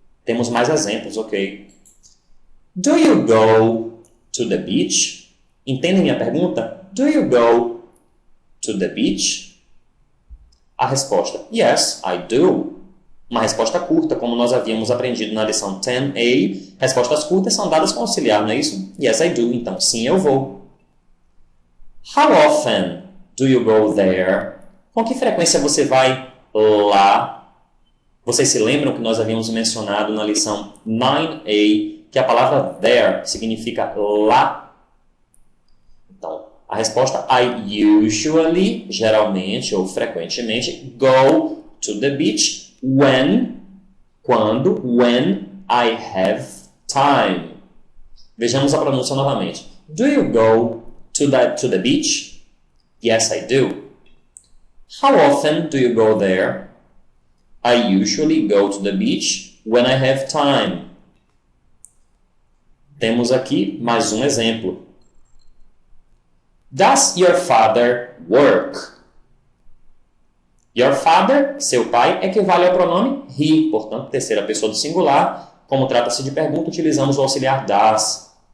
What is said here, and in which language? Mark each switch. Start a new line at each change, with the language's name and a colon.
Portuguese: Temos mais exemplos, ok?
English: Do you go to the beach?
Portuguese: Entendem minha pergunta?
English: Do you go to the beach?
Portuguese: A resposta,
English: yes, I do.
Portuguese: Uma resposta curta, como nós havíamos aprendido na lição 10A. Respostas curtas são dadas com auxiliar, não é isso?
English: Yes, I do.
Portuguese: Então, sim, eu vou.
English: How often do you go there?
Portuguese: Com que frequência você vai lá? Vocês se lembram que nós havíamos mencionado na lição 9A que a palavra there significa lá? Então, a resposta,
English: I usually,
Portuguese: geralmente ou frequentemente,
English: go to the beach when I have time.
Portuguese: Vejamos a pronúncia novamente.
English: Do you go to the beach? Yes, I do. How often do you go there? I usually go to the beach when I have time.
Portuguese: Temos aqui mais um exemplo.
English: Does your father work?
Portuguese: Your father, seu pai, equivale ao pronome he, portanto, terceira pessoa do singular. Como trata-se de pergunta, utilizamos o auxiliar does.